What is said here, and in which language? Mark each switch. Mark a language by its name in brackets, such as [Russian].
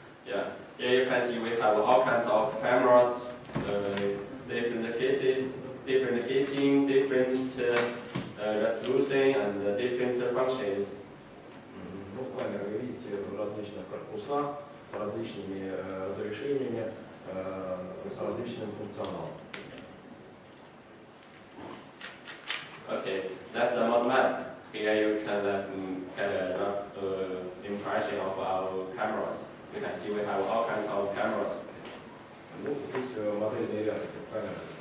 [English] Yeah, here you can see we have all kinds of cameras, different cases, different casing, different resolution, and different functions. [Russian] Ну, камеры вы видите в различных корпусах, с различными разрешениями, с различным функционалом. [English] Okay, that's the model map. Here you can get a rough impression of our cameras. You can see we have all kinds of cameras. [Russian] Ну, здесь модельный ряд этих камер.